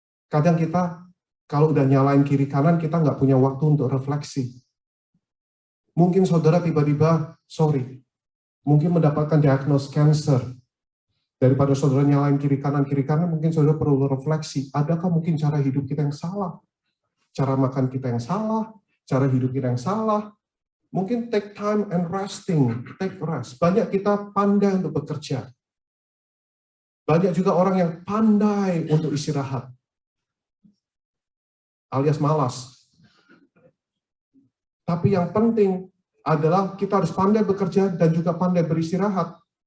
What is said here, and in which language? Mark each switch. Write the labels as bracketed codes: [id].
[id] Kadang kita, kalau udah nyalain kiri kanan, kita nggak punya waktu untuk refleksi. Mungkin saudara tiba-tiba, mungkin mendapatkan diagnosis cancer. Daripada saudara nyalain kiri kanan, mungkin saudara perlu refleksi. Adakah mungkin cara hidup kita yang salah? Cara makan kita yang salah? Cara hidup kita yang salah? Mungkin [en] take time and resting, take rest. [id] Banyak kita pandai untuk bekerja. Banyak juga orang yang pandai untuk istirahat. Alias malas. Tapi yang penting adalah kita harus pandai bekerja dan juga pandai beristirahat.